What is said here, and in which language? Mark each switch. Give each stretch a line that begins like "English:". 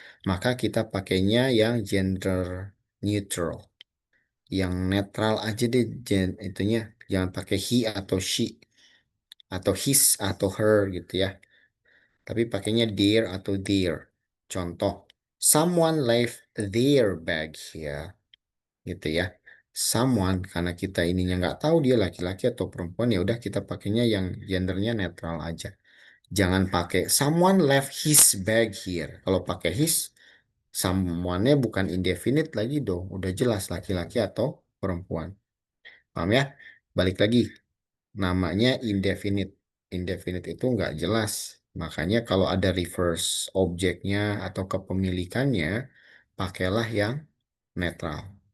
Indonesian: Maka kita pakainya yang gender neutral, yang netral aja deh itunya, jangan pakai he atau she atau his atau her gitu ya. Tapi pakainya their atau their. Contoh,
English: someone left their bag here,
Indonesian: gitu ya. Someone, karena kita ininya nggak tahu dia laki-laki atau perempuan, ya udah kita pakainya yang gendernya netral aja. Jangan pakai
English: someone left his bag here.
Indonesian: Kalau pakai his, someone-nya bukan indefinite lagi dong. Udah jelas laki-laki atau perempuan. Paham ya? Balik lagi, namanya indefinite. Indefinite itu nggak jelas. Makanya kalau ada reverse objeknya atau kepemilikannya, pakailah yang netral.